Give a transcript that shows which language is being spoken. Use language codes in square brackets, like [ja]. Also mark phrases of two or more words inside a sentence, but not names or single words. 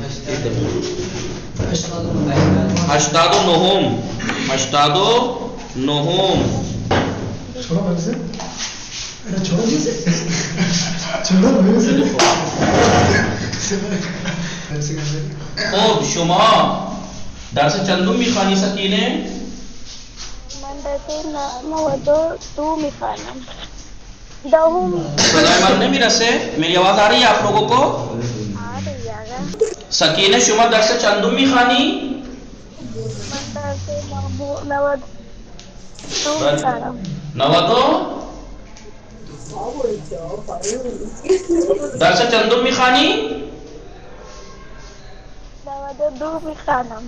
[fa] 89 خب شما درس چندم میخوانی سکینه؟ من درس 92 میخوانم. دوم. صدای من نمیرسه؟ [ur] میری آواز آ رہی ہے آپ لوگوں کو؟ آ رہی ہے. [fa] سکینه شما درس چندم میخوانی؟ من درس 92 میخوانم. 92 درس چندم میخوانی؟ 92 میخوانم.